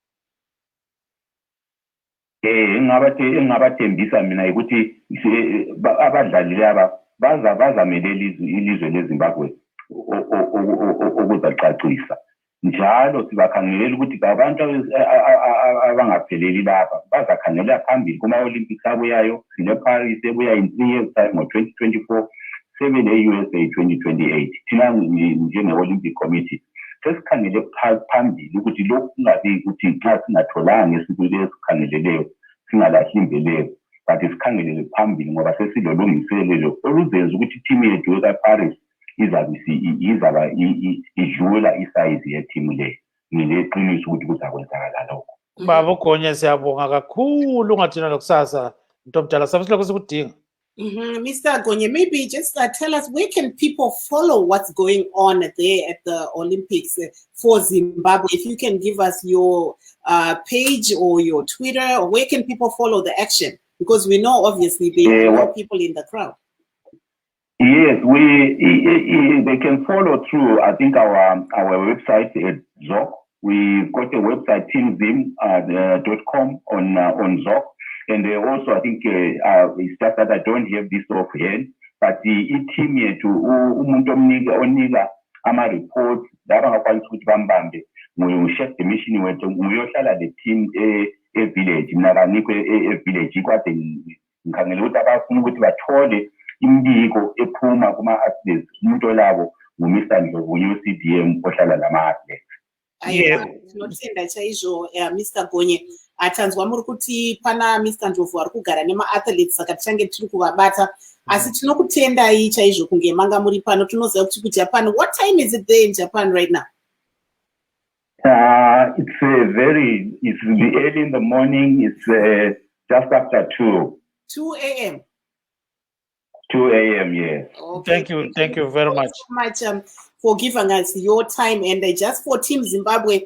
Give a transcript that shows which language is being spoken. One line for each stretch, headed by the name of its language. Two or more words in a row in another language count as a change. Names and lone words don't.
North Ndebele: Engabathembisa mina ukuthi abadlali laba bazamelela ilizwe leZimbabwe okuzacacisa. Njalo sibakhangelela ukuthi abantu abangapheleli lapha bazakhangela phambili kuma-Olympics abuyayo. Sile Paris ebuya
English: in 3 years time
North Ndebele: ngo-2024 sebe le-USA 2028. Thina njenge-Olympic Committee sesikhangele phambili ukuthi lokhu kungabi ukuthi nxa singatholanga esikulo esikhangeleleyo singalahli imbeleko, but sikhangelele phambili ngoba sesilolungiselelo oluzenza ukuthi team yethu eka-Paris izaba idlula isayizi yetimu leyo. Ngileqiniso ukuthi kuzakwenzakala lokho. Baba uGonya siyabonga kakhulu ungathina lokusasa nto omdala sabe silokhu sikudinga.
English: Mr. Gonye, maybe just tell us where can people follow what's going on there at the Olympics for Zimbabwe? If you can give us your page or your Twitter, or where can people follow the action? Because we know obviously there are more people in the crowd. Yes, they can follow through, I think, our website at ZOC. We've got a website, teamzim.com on ZOC. And also, I think it's just that I don't have this offhand, but the team here to
North Ndebele: umuntu omnika ama-reports laba ngakwanisa ukuthi bambambe ngu-chef the mission wethu nguyohlala le team e-village. Mina kanikho e-village kwade ngikhangele ukuthi abafuna ukuthi bathole imbiko ephuma kuma-athletes. Umuntu olabo ngu-Mr. Ndlovu, u-CDM ohlala lama-athletes.
Shona: aiwa tinotenda chaizvo Mr. Gonye. Tanzwa muri kuti pana Mr. Ndlovu ari kugara nema-athletes saka tichange tiri kuvabata. Asi tinokutendai chaizvo kunge manga muri pano. Tinoziva kuti kuJapan,
English: what time is it there in Japan right now? It's early in the morning. It's just after 2. 2 a.m. 2 a.m. Yes. Okay. Thank you very much. So much for giving us your time and just for Team Zimbabwe.